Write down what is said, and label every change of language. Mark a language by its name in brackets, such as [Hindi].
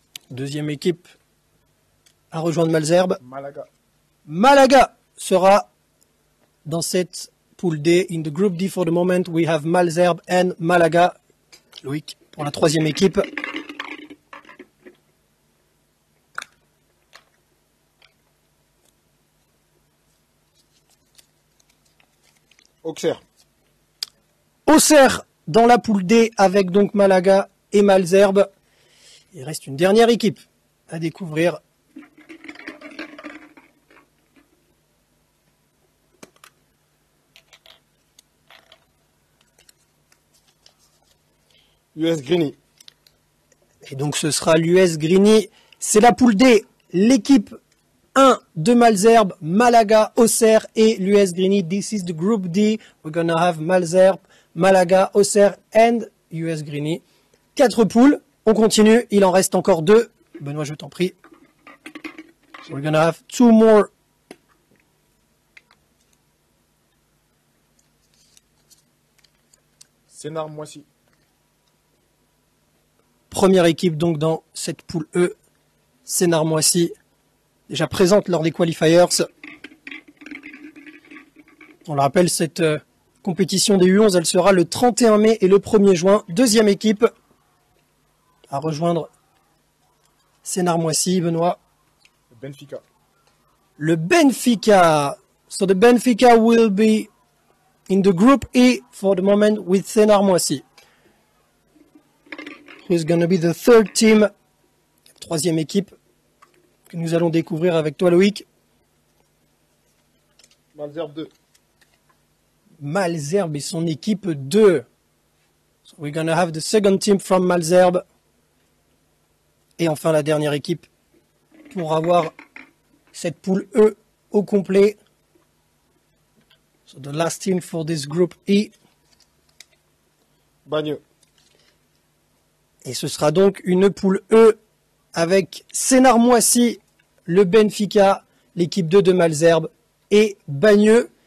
[French] Deuxième équipe à rejoindre Malzerbe. Malaga. Malaga sera dans cette poule D. [English] In the group D for the moment, we have Malzerbe and Malaga. [French] Loïc pour la troisième équipe. Auxerre. Auxerre dans la poule D avec donc Malaga et Malzerbe. Il reste une dernière équipe à découvrir. US Grigny. Et donc ce sera l'US Grigny. C'est la poule D. L'équipe 1 de Malzerbe, Malaga, Auxerre et l'US Grigny. [English] This is the group D. We're gonna have Malzerbe, Malaga, Auxerre and US Grigny. [French] 4 poules. On continue. Il en reste encore 2. Benoît, je t'en prie. [English] So we're gonna have 2 more. [French] Sénart-Moissy. Première équipe donc dans cette poule E. Sénart-Moissy. Déjà présente lors des qualifiers. On le rappelle, cette compétition des U11, elle sera le 31 mai et le 1er juin. Deuxième équipe à rejoindre Sénart-Moissy, Benoît. Benfica. [English] Le Benfica. So the Benfica will be in the group E for the moment with Sénart-Moissy. Who's going to be the third team? [French] Troisième équipe que nous allons découvrir avec toi, Loïc. Malzerbe 2. Malzerbe et son équipe 2. [English] So we're going to have the second team from Malzerbe. [French] Et enfin la dernière équipe pour avoir cette poule E au complet. [English] So the last team for this group E. [French] Bagneux. Et ce sera donc une poule E avec Sénart-Moissy, le Benfica, l'équipe 2 de Malzerbe et Bagneux.